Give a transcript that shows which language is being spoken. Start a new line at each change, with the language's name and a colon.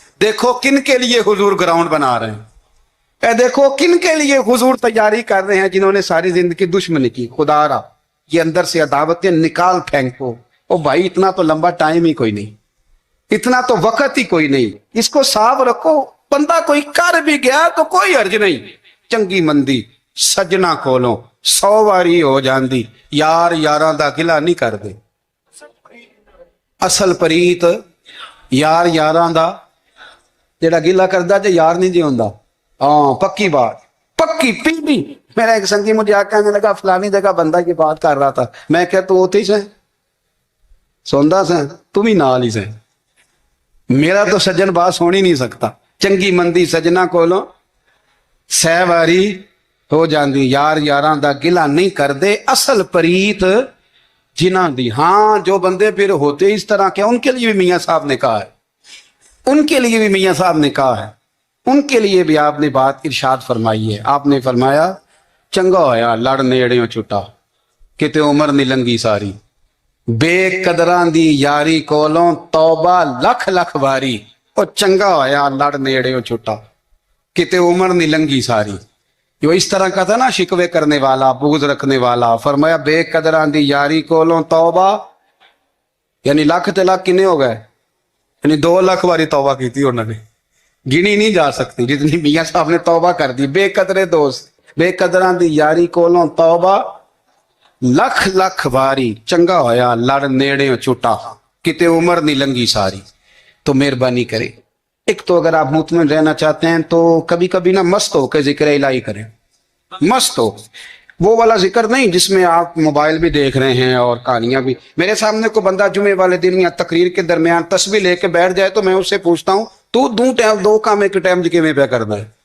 Urdu: دیکھو کن کے لیے حضور گراؤنڈ بنا رہے ہیں, دیکھو کن کے لیے حضور تیاری کر رہے ہیں, جنہوں نے ساری زندگی دشمنی کی. خدا را یہ اندر سے عداوتیں نکال پھینکو. او بھائی اتنا تو لمبا ٹائم ہی کوئی نہیں, اتنا تو وقت ہی کوئی نہیں, اس کو صاف رکھو. بندہ کوئی کر بھی گیا تو کوئی حرج نہیں.
Punjabi: چنگی مندی سجنا کولوں 100 واری ہو جاندی, یار یاراں دا گلا نہیں کر دے. اصل پریت یار یاراں دا جڑا گلا کردا جے یار نہیں جی ہوندا. ہاں پکی بات, پکی پیڑی.
Urdu: میرا ایک سنگی مجھے آ کہنے لگا فلانی جگہ بندہ کی بات کر رہا تھا.
Punjabi: میں کہ تو ہوتی سے سوندا سے, تم ہی نال ہی سے.
Urdu: میرا تو سجن بات سن ہی نہیں سکتا.
Punjabi: چنگی مندی سجنا کولوں 100 واری ہو جاندی, یار یاراں دا گلا نہیں کر دے. اصل پریت جنہاں دی.
Urdu: ہاں جو بندے پھر ہوتے اس طرح کے, ان کے لیے بھی میاں صاحب نے کہا ہے, ان کے لیے بھی میاں صاحب نے کہا ہے, ان کے لیے بھی آپ نے بات ارشاد فرمائی ہے.
Punjabi: آپ نے فرمایا چنگا ہویا لڑ نیڑیوں چھٹا, کتے عمر نہیں لنگی ساری. بے قدران دی یاری کولوں توبہ لکھ لکھ باری. او چنگا ہویا لڑ نیڑیوں چھٹا, کتے عمر نہیں لنگی ساری.
Urdu: جو اس طرح کا تھا نا شکوے کرنے والا, بغض رکھنے والا. فرمایا
Punjabi: بے قدران دی یاری کولوں توبہ,
Urdu: یعنی لاکھ تے لاکھ کنے ہو گئے, یعنی 2 لاکھ باری توبہ کی تھی انہوں نے, گنی نہیں جا سکتی جتنی میاں صاحب نے توبہ کر دی.
Punjabi: بے قدرے دوست, بے قدران دی یاری کولوں توبہ لکھ لکھ باری. چنگا ہویا لڑ نیڑے چھٹا, کتے عمر نہیں لنگی ساری.
Urdu: تو مہربانی کرے, ایک تو اگر آپ مطمئن رہنا چاہتے ہیں تو کبھی کبھی نا مست ہو کے ذکر الہی کریں. مست ہو, وہ والا ذکر نہیں جس میں آپ موبائل بھی دیکھ رہے ہیں اور کہانیاں بھی. میرے سامنے کو بندہ جمعے والے دن یا تقریر کے درمیان تسبیح لے کے بیٹھ جائے تو میں اس سے پوچھتا ہوں تو 2 کام ایک ٹائم کے میں پہ کرنا ہے.